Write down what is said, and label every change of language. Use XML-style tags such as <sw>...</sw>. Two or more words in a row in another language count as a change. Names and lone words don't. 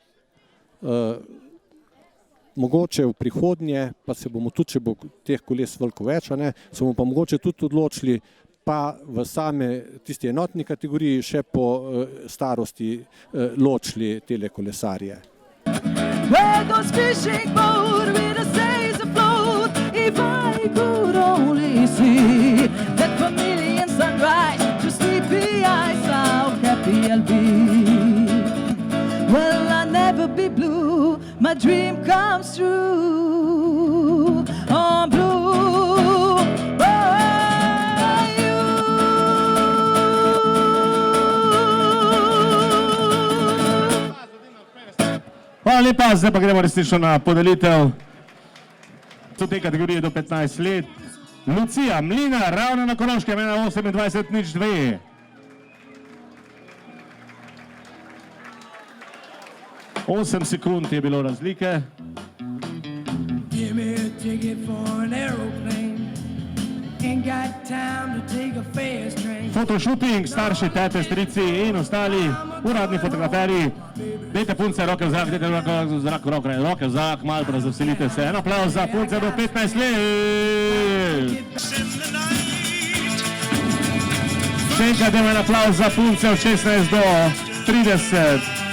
<sl>Mogoče v prihodnje, pa se bomo tudi, če bo teh koles veliko več, se bomo pa mogoče tudi odločili, pa v same tisti enotni kategoriji še po starosti ločili tele kolesarje.</sl> <en>Where goes fishing boat with a sails afloat? If I could only see that vermilion sunrise through sleepy eyes, how happy I'll be. Well, I'll never be blue, my dream comes true. I'm blue.</en> <sl>Hvala lepa, zdaj pa gremo resnično na podelitev v tej kategoriji do 15 let. Lucija Mlinar, Ravne na Koroškem, 28.02. 8 sekund je bilo razlike.</sl> <en>Give me a ticket for an aeroplane. Ain't got time to take a fast train.</en> <sl>Fotoshooting, starši, tete, strici in ostali uradni fotograferji. Dajte punce, roke v zrak, dajte roke v zrak, malo razveselite se. En aplavz za punce do 15 let. Še enkrat dajmo en aplavz za punce od 16 do 30.</sl>